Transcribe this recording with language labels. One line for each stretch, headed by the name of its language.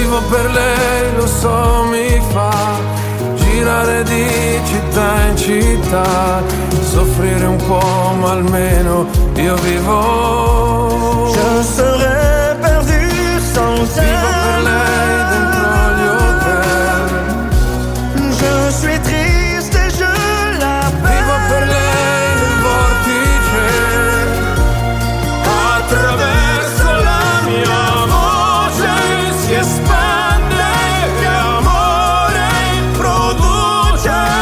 Italian: per lei, lo so, mi fa girare di città in città, soffrire un po' ma almeno io vivo.
French: Je serais perdu sans elle.
Italian: Vivo per lei dentro gli hotel.
French: Je suis triste et je l'appelle.
Italian: Vivo per lei nel vortice. Attraverso la mia voce si espande e amore produce.